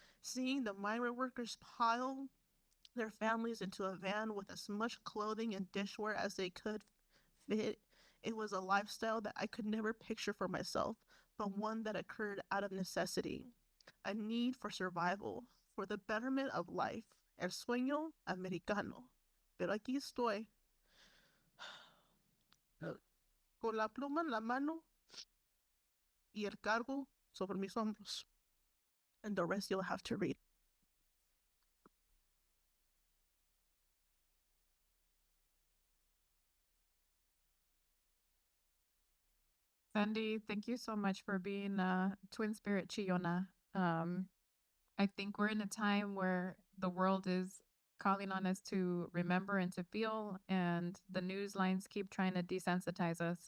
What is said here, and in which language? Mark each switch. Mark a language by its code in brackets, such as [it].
[en] Seeing the migrant workers pile their families into a van with as much clothing and dishware as they could fit, it was a lifestyle that I could never picture for myself, but one that occurred out of necessity, a need for survival, for the betterment of life, [es] el sueño americano. Pero aquí estoy, con la pluma en la mano y el cargo sobre mis hombros. [en] And the rest you'll have to read. Sandy, thank you so much for being a twin spirit Chiona. I think we're in a time where the world is calling on us to remember and to feel, and the news lines keep trying to desensitize us.